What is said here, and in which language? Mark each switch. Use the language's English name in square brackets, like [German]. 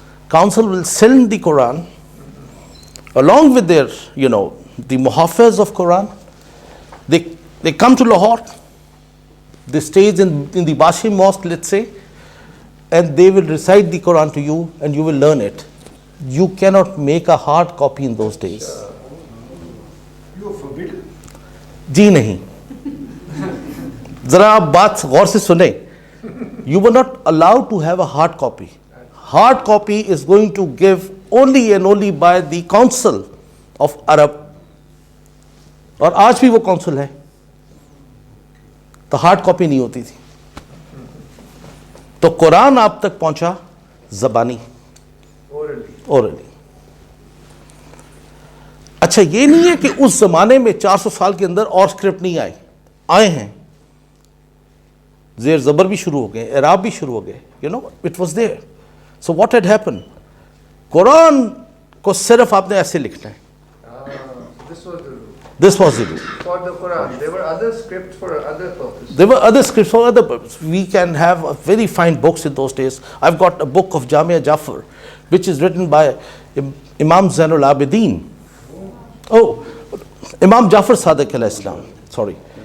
[English] Council will send the Quran along with their, the muhafiz of Quran. They come to Lahore, they stay in the Bashi Mosque, let's say, and they will recite the Quran to you and you will learn it. You cannot make a hard copy in those days. You are forbidden. [Hindi] जी नहीं, जरा आप बात गौर से सुने. [English] You were not allowed to have a hard copy. Hard copy is going to give only and only by the council of Arab. [Hindi] और आज भी वो council है, तो हार्ड कॉपी नहीं होती थी. तो कुरान आप तक पहुंचा ज़बानी, ओरली. अच्छा, ये नहीं है कि उस जमाने में 400 साल के अंदर और स्क्रिप्ट नहीं आए हैं. ज़ेर ज़बर भी शुरू हो गए, एराब भी शुरू हो गए. [English] It was there. So what had happen, [Hindi] Quran को सिर्फ आपने ऐसे लिखना है. [English] This was the rule. For the Quran, there were other scripts for other purposes. There were other scripts for other purposes. We can have very fine books in those days. I've got a book of Jamia Jafar, which is written by Imam Zainul Abidin. Oh, Imam Jafar Sadiq alayhi salam. Sorry.